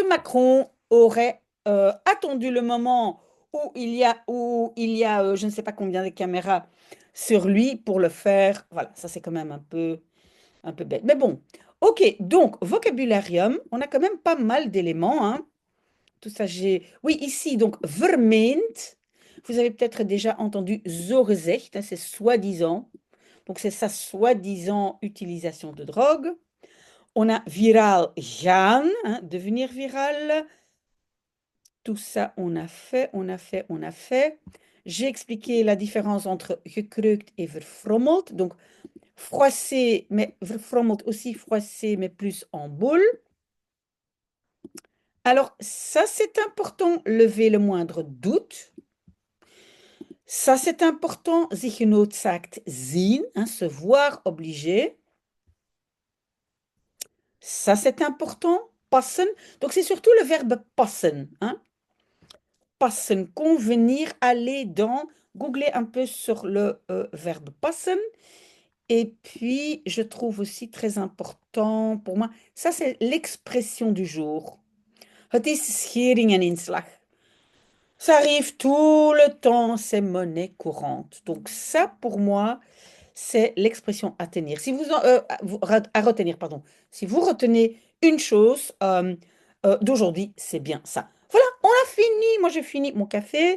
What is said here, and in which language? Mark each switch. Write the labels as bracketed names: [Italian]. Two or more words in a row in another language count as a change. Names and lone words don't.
[French] Macron aurait attendu le moment où il y a je ne sais pas combien de caméras sur lui pour le faire? Voilà, ça c'est quand même un peu bête. Mais bon, ok, donc vocabularium, on a quand même pas mal d'éléments, hein. Tout ça, oui, ici, donc, vermeend. Vous avez peut-être déjà entendu [Dutch] zo gezegd, [French] hein, c'est soi-disant. Donc, c'est sa soi-disant utilisation de drogue. On a [Dutch] viral gaan, [French] hein, devenir viral. Tout ça, on a fait, on a fait, on a fait. J'ai expliqué la différence entre gekreukt et verfrommeld. Donc, froissé, mais verfrommeld aussi froissé, mais plus en boule. Alors, ça, c'est important, lever le moindre doute. Ça, c'est important, [Dutch] zich genoodzaakt zien, [French] hein, se voir obligé. Ça, c'est important, passen. Donc, c'est surtout le verbe passen, hein. Passen, convenir, aller dans. Googlez un peu sur le verbe passen. Et puis, je trouve aussi très important pour moi, ça, c'est l'expression du jour. [Dutch] Het is schering en inslag. [French] Ça arrive tout le temps, c'est monnaie courante. Donc ça, pour moi, c'est l'expression à tenir. Si à retenir, pardon. Si vous retenez une chose d'aujourd'hui, c'est bien ça. Voilà, on a fini. Moi, j'ai fini mon café.